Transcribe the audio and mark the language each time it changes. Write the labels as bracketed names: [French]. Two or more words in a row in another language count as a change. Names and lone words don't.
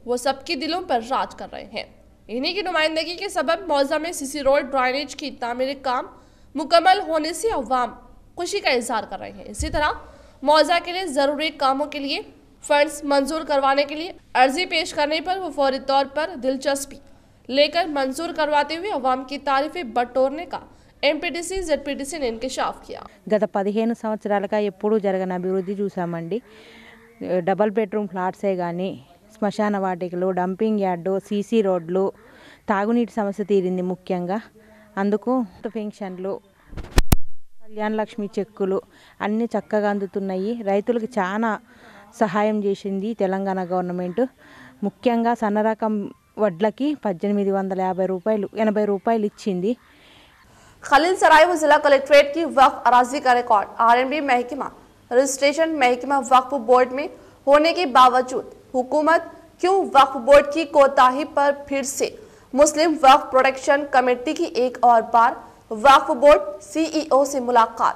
[Urdu] وہ سب کے دلوں پر راج کر رہے ہیں۔ انہیں کی نمائندگی کے سبب موضع میں [English] CC road [Urdu] ڈرینیج کی تعمیری کام مکمل ہونے سے عوام خوشی کا اظہار کر رہے ہیں. اسی طرح موضع کے لیے ضروری کاموں کے لیے فنڈز منظور کروانے کے لیے عرضی پیش کرنے پر وہ فوری طور پر دلچسپی لے کر منظور کرواتے ہوئے عوام کی تعریفیں بٹورنے کا [English] MPTC ZPTC [Urdu] نے انکشاف کیا. [Telugu] గత 15 సంవత్సరాలుగా ఎప్పుడూ జరగని అభివృద్ధి చూసామండి। [English] double bedroom [Telugu] ఫ్లాట్సే కానీ శ్మశాన వాటికలు, [English] dumping yard, [Telugu] సీసీ రోడ్లు, తాగునీటి సమస్య తీరింది ముఖ్యంగా। అందుకు పెన్షన్లు, కళ్యాణ లక్ష్మి చెక్కులు అన్నీ చక్కగా అందుతున్నాయి। రైతులకు చాలా సహాయం చేసింది తెలంగాణ గవర్నమెంట్। ముఖ్యంగా సన్న రకం వడ్లకి 1850 రూపాయలు 80 రూపాయలు ఇచ్చింది। [Urdu] خلیل سرائے و ضلع کلکٹریٹ کی وقف اراضی کا ریکارڈ آر این بی محکمہ رجسٹریشن محکمہ وقف بورڈ میں ہونے کے باوجود حکومت کیوں وقف بورڈ کی کوتاہی پر پھر سے مسلم وقف پروٹیکشن کمیٹی کی ایک اور بار وقف بورڈ سی ای او سے ملاقات.